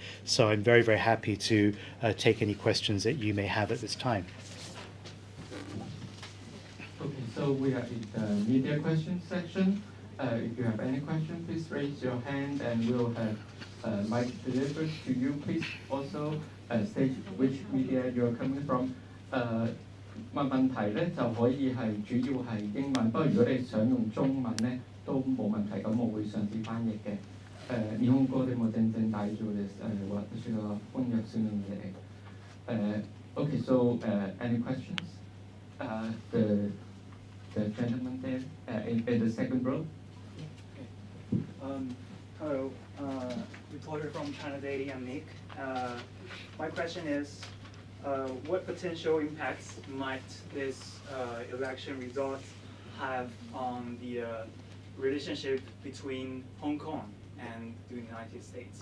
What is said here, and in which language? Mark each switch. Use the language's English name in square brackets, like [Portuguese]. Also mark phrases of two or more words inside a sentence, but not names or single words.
[English] So I'm very, very happy to take any questions that you may have at this time. Okay, so we are in the media question section. If you have any question, please raise your hand and we'll have mic delivered to you. Please also state which media you're coming from. [Cantonese] 問題咧就可以係主要係英文，不過如果你想用中文咧都冇問題，咁我會嘗試翻譯嘅。 [Japanese] 日本語でも全然大丈夫です。私が翻訳するので。 [English] Okay, so any questions? The gentleman there in the second row. Hello, reporter from China Daily, I'm Nick. My question is, what potential impacts might this election result have on the relationship between Hong Kong and the United States?